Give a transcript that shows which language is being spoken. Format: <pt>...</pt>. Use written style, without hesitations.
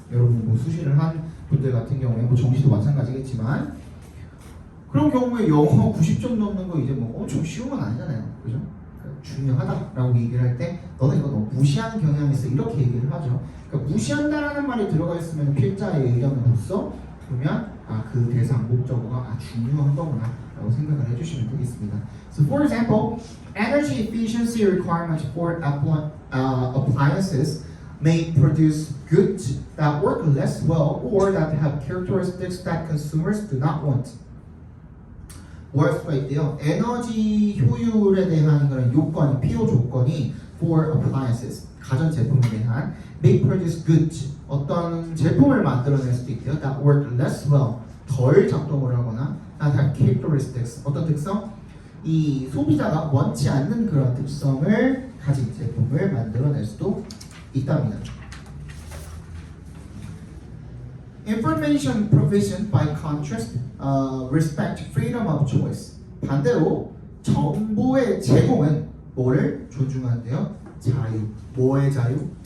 <ko>여러분 뭐 수시를 한 분들 같은 경우에 뭐 정시도 마찬가지겠지만 그런 경우에 영어 90점 넘는 거 이제 뭐 엄청 쉬운 건 아니잖아요. 그죠? 그러니까 중요하다라고 얘기를 할 때 너는 이거 너무 무시하는 경향이 있어 이렇게 얘기를 하죠. 그러니까 무시한다라는 말이 들어가 있으면 필자의 의견으로서 보면 그 대상 목적어가 중요한 거구나 라고 생각을 해주시면 되겠습니다.</ko> <en>So for example, energy efficiency requirements for appliances may produce goods that work less well or that have characteristics that consumers do not want.</en> <ko>뭐 할 수가 있대요? 에너지 효율에 대한 그런 요건이, 필요 조건이</ko> <en>for appliances,</en> <ko>가전제품에 대한</ko> <en>may produce goods,</en> <ko>어떤 제품을 만들어낼 수도 있대요. that work less well, 덜 작동을 하거나 that have characteristics, 어떤 특성? 이 소비자가 원치 않는 그런 특성을 가진 제품을 만들어낼 수도 있답니다.</ko> <en>Information provision by contrast respect freedom of choice.</en> <ko>반대로 정보의 제공은 뭐를 존중한대요? 자유. 뭐의 자유?</ko>